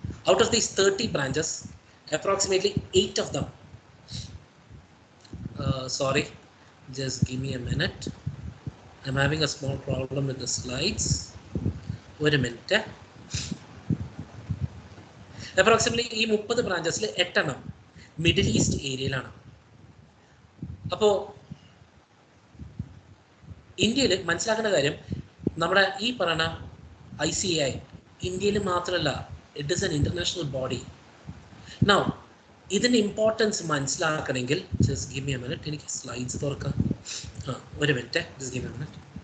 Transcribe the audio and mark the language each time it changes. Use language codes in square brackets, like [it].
[en] Out of these 30 branches, approximately 8 of them, sorry, just give me a minute. I'm having a small problem with the slides. Wait a minute. [ml] Approximately ഈ 30 ബ്രാഞ്ചസിൽ 8 എണ്ണം middle east ഏരിയയിലാണ്. അപ്പോൾ ഇന്ത്യയിൽ മനസ്സിലാക്കേണ്ട കാര്യം, നമ്മുടെ ഈ പറയുന്ന ICI ഇന്ത്യയിൽ മാത്രമല്ല, [en] it is an international body. [ml] Now, ഇതിൻ്റെ ഇമ്പോർട്ടൻസ് മനസ്സിലാക്കണമെങ്കിൽ [en] just give me a minute. [ml] എനിക്ക് സ്ലൈഡ്സ് തുറക്കാം. ഒരു minute, [en] just give me a minute.